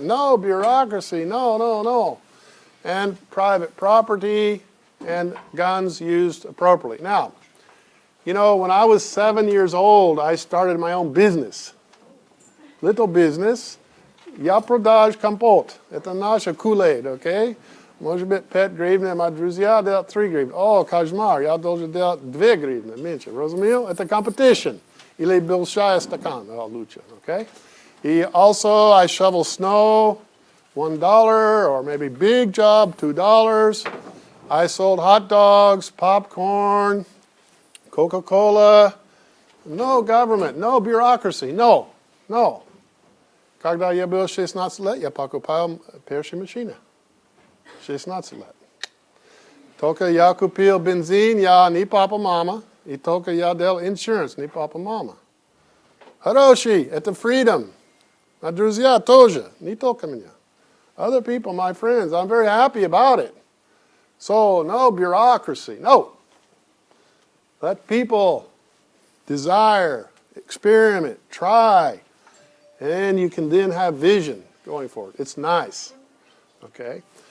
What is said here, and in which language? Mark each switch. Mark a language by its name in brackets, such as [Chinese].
[English] No bureaucracy, no. And private property and guns used appropriately. Now, you know, when I was 7 years old, I started my own business. Little business. [Russian] Я продаж компот. Это наша Kool-Aid, okay? Может быть, 5 гривен, а друзья делают 3 гривны. О, кошмар, я должен делать 2 гривны меньше. Разумел? Это [English] competition. [Russian] Или большая стакан, лучше, okay? [English] Also, I shovel snow, $1, or maybe big job, $2. I sold hot dogs, popcorn, Coca-Cola. No government, no bureaucracy, no. [Russian] Когда я был 16 лет, я покупал первую машину. 16 лет. Только я купил бензин, я не папа, мама. И только я делал [English] insurance, [Russian] не папа, мама. Хороший, это [English] freedom. [Russian] А друзья тоже, не только меня. [English] Other people, my friends, I'm very happy about it. So, no bureaucracy, no. Let people desire, experiment, try, and you can then have vision going forward. It's nice. Okay?